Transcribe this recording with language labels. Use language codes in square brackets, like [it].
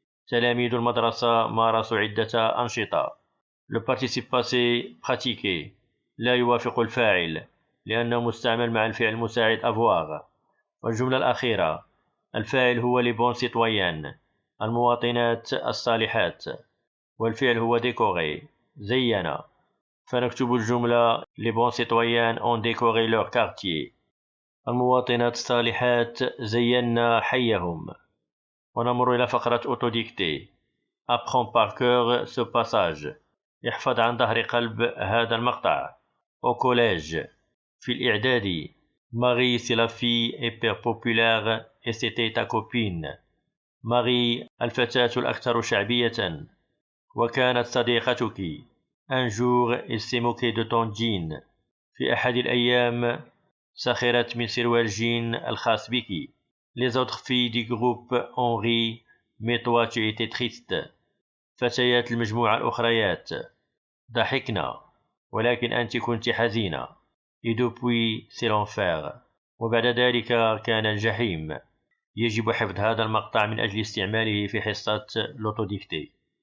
[ar] تلاميذ المدرسة مارسوا عدة أنشطة. le participe passé pratiquer لا يوافق الفاعل لأنه مستعمل مع الفعل المساعد avoir. والجملة الأخيرة الفاعل هو [fr] les bons citoyens [ar] المواطنات الصالحات، والفعل هو décorer زين. فنكتب الجملة [fr] Les bons citoyens ont décoré leur quartier. [ar] المواطنات الصالحات زينا حيهم. ونمر إلى فقرة أوتوديكتي. [fr] Apprends par cœur ce passage. [ar] احفظ عن ظهر قلب هذا المقطع. [fr] Au collège. [ar] في الإعدادي. [fr] Marie c'est la fille hyper populaire et c'était ta copine. [ar] Marie الفتاة الأكثر شعبية وكانت صديقتك. [fr] Un jour il s'est moqué de ton jean. [ar] في أحد الأيام سخرت من سروال جين الخاص بك. [fr] Les autres filles du groupe ont ri mais toi tu étais triste. [ar] فتيات المجموعة الأخريات ضحكنا ولكن أنت كنت حزينة. [fr] Et depuis c'est l'enfer. [ar] وبعد ذلك كان الجحيم. يجب حفظ هذا المقطع من أجل استعماله في حصة لوتوديكتي.